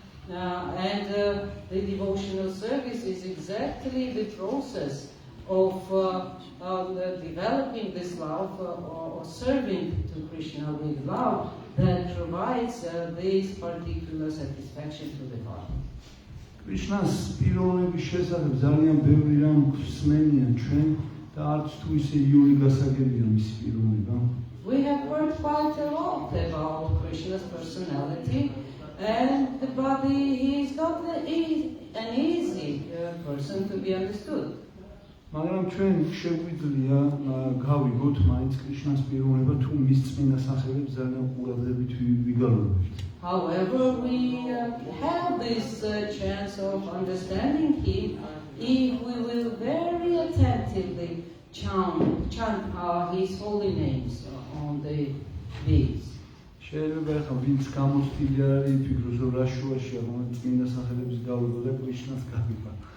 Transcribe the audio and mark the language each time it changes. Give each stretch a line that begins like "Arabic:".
English: And the devotional service is exactly the process of developing this love or serving to Krishna with love that provides this particular satisfaction to the heart.
Georgian: Krishna's პიროვნების შესახებ ძალიან ბევრი რამ გვსმენია ჩვენ და არც თუ ისე იული გასაგებია მისი პიროვნება.
English: We have heard quite a lot about Krishna's personality, but he is not an easy person to be understood.
Georgian: მაგრამ ჩვენ შეგვიძლია გავიგოთ მაინც კრიშნას პიროვნება თუ მის წმინდა სახელებს ძალიან ყურადღებით ვიგალობთ.
English: However, we have this chance of understanding him if we will very attentively chant his holy names on the beads.
Georgian: შეიძლება ახლა ვინც გამოცდილი არ არის იფიქროს რომ რა შუაშია რომ წმინდა სახელების გავლობა და კრიშნას გაგება.